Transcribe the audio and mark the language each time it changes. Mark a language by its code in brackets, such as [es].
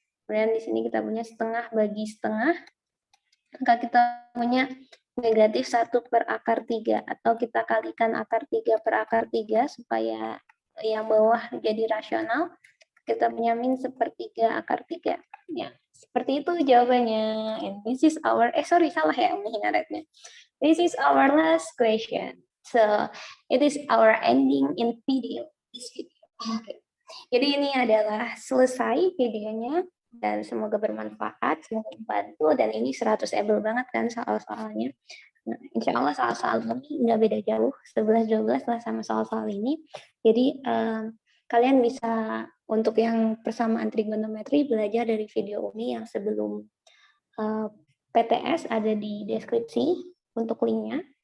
[id] Kemudian di sini kita punya setengah bagi setengah. Maka kita punya negatif 1 per akar 3. Atau kita kalikan akar 3 per akar 3 supaya yang bawah jadi rasional. Kita punya min sepertiga akar 3. Ya, seperti itu jawabannya. [en] And this is our, [id] salah ya ngaretnya. [en] This is our last question. So, it is our ending in video. This video. Okay. [id] Jadi ini adalah selesai videonya dan semoga bermanfaat, semoga membantu, dan ini 100able banget kan soal-soalnya. Nah, insya Allah soal-soal ini nggak beda jauh, 11-12 lah sama soal-soal ini. Jadi kalian bisa untuk yang persamaan trigonometri belajar dari video Umi yang sebelum PTS ada di deskripsi untuk linknya.